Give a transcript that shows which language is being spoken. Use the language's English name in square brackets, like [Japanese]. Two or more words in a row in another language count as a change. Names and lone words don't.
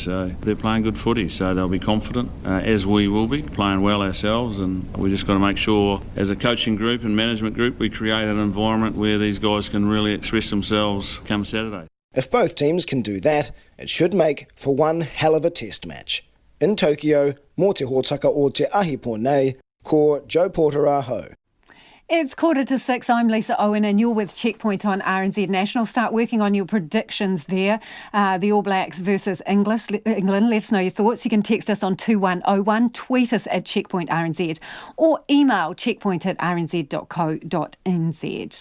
[English] So they're playing good footy, so they'll be confident, as we will be, playing well ourselves, and we just got to make sure as a coaching group and management group we create an environment where these guys can really express themselves come Saturday. If both teams can do that, it should make for one hell of a test match. In Tokyo, [Māori] mō te hōtaka o te ahi pōnei, ko Joe Porter aho. [English] It's 6:45. I'm Lisa Owen and you're with Checkpoint on RNZ National. Start working on your predictions there. The All Blacks versus England. Let us know your thoughts. You can text us on 2101, tweet us at Checkpoint RNZ or email checkpoint@rnz.co.nz.